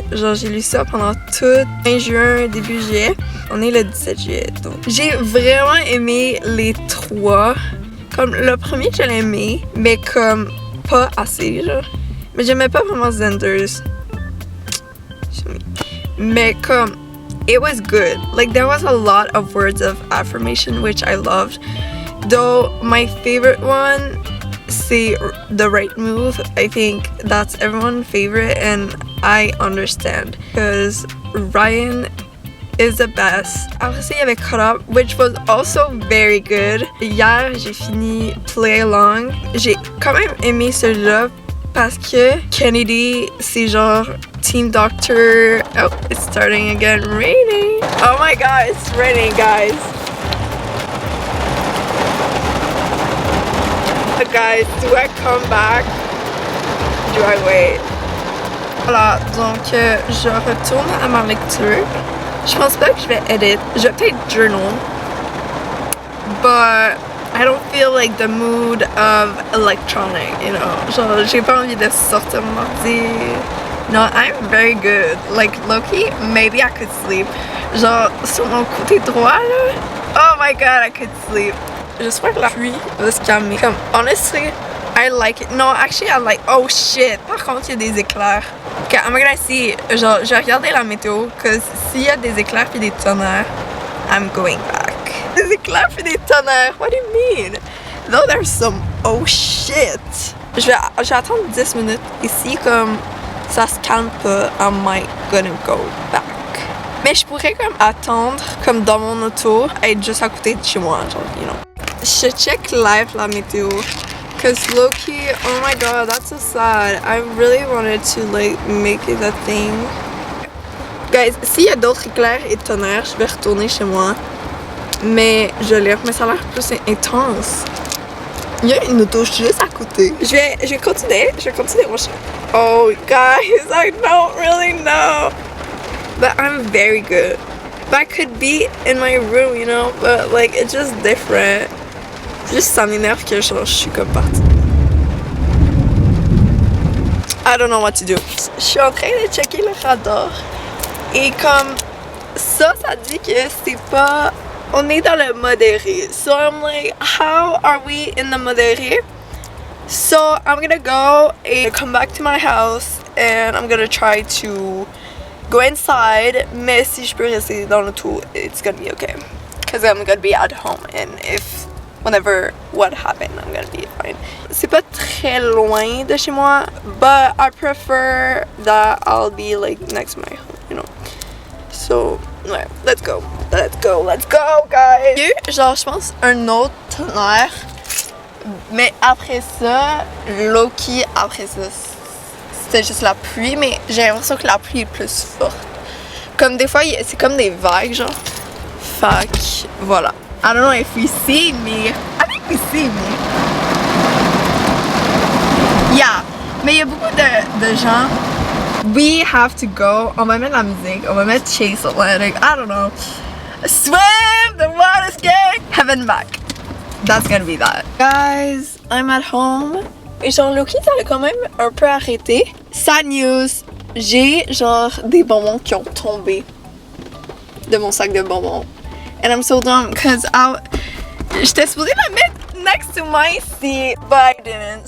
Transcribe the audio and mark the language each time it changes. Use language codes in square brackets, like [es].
[fr] Genre j'ai lu ça pendant tout fin juin, début juillet. On est le 17 juillet, donc j'ai vraiment aimé les 3. Comme le premier, je l'ai aimé, mais comme pas assez, genre. Mais j'aimais pas vraiment Xander's. Mais comme [en] it was good. Like there was a lot of words of affirmation which I loved. Though my favorite one, c'est The Right Move. I think that's everyone's favorite and I understand because Ryan is the best. [fr] Après ça, il y avait Caught Up, [en] which was also very good. [fr] Hier, j'ai fini Play Along. J'ai quand même aimé celui-là parce que Kennedy, c'est genre Team Doctor. [en] Oh, it's starting again. Raining. Oh my god, it's raining, guys. Guys, do I come back? Do I wait? [fr] Voilà, donc je retourne à ma lecture. Je pense pas que je vais edit. Je vais peut-être journal. [en] But I don't feel like the mood of electronic, you know. [fr] Genre, j'ai pas envie de sortir mon ordi. [en] No, I'm very good. Like, low-key, maybe I could sleep. [fr] Genre, sur mon côté droit, là. [en] Oh my god, I could sleep. [fr] J'espère que la pluie va se calmer. [en] Comme, honestly, I like it. No, actually, I like... Oh shit! [fr] Par contre, il y a des éclairs. [en] Ok, I'm gonna see. [fr] Genre, je vais regarder la météo. Cause s'il y a des éclairs puis des tonnerres, [en] I'm going back. [fr] Des éclairs puis des tonnerres. [en] What do you mean? Though there's some... Oh shit! [fr] Je vais attendre 10 minutes. Ici, comme... ça se calme pas, [en] I might gonna go back. [fr] Mais je pourrais comme attendre, comme dans mon auto, être juste à côté de chez moi, genre, you know. Je check live la météo. [en] Cause low-key, oh my god, that's so sad. I really wanted to like make it a thing. [fr] Guys, s'il y a d'autres éclairs et tonnerres, je vais retourner chez moi. Mais je l'ai, mais ça a l'air plus intense. Il y a une auto juste à côté. Je vais continuer mon chemin. [en] Oh, guys, I don't really know. But I'm very good. But I could be in my room, you know, but like, it's just different. [fr] Juste ça m'énerve que genre, je suis comme partie. [en] I don't know what to do. [fr] Je suis en train de checker le radar. Et comme ça dit que c'est pas... On est dans le modéré. [en] So I'm like, how are we in the modéré? So I'm gonna go and come back to my house and I'm gonna try to go inside. [fr] Mais si je peux rester dans le tout, [en] it's gonna be okay. Because I'm gonna be at home and if whenever what happened, I'm gonna be fine. [fr] C'est pas très loin de chez moi, [en] but I prefer that I'll be like next to my home, you know. So, ouais, let's go, guys! [fr] Il y a eu, genre, je pense, un autre tonnerre, mais après ça, low-key, après ça, c'était juste la pluie, mais j'ai l'impression que la pluie est plus forte. Comme des fois, c'est comme des vagues, genre. [en] Fuck, voilà. I don't know if we see me. I think we see me. [fr] Yeah, mais il y a beaucoup de gens. [en] We have to go. [fr] On va mettre la musique. On va mettre Chase Atlantic. [en] I don't know. Swim the water scared. Heaven back. That's gonna be that. Guys, I'm at home. [fr] Et genre, Loki, ça a quand même un peu arrêté. [en] Sad news, [fr] j'ai genre des bonbons qui ont tombé de mon sac de bonbons. [en] And I'm so dumb, cause [fr] j'étais supposée la mettre [en] next to my seat, but I didn't.